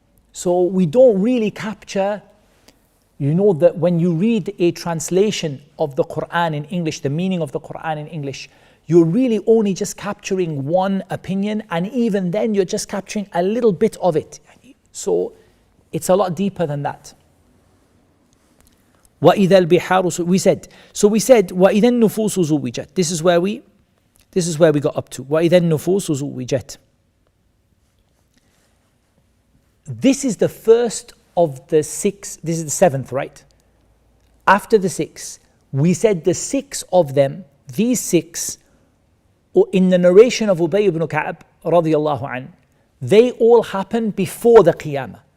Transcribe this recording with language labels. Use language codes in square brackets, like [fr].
[en] So we don't really capture, that when you read a translation of the Qur'an in English, the meaning of the Qur'an in English, you're really only just capturing one opinion, and even then you're just capturing a little bit of it. So it's a lot deeper than that. [ar] وَإِذَا الْبِحَارُ, [en] we said [ar] وَإِذَا النُّفُوسُ زُوِّجَتْ. [en] This is where we got up to. [ar] وَإِذَا النُّفُوسُ زُوِّجَتْ. [en] This is the first of the 6, this is the 7th, right? After the 6, we said the 6 of them, these 6, in the narration of Ubay ibn Ka'b radiyallahu an, they all happen before the Qiyamah.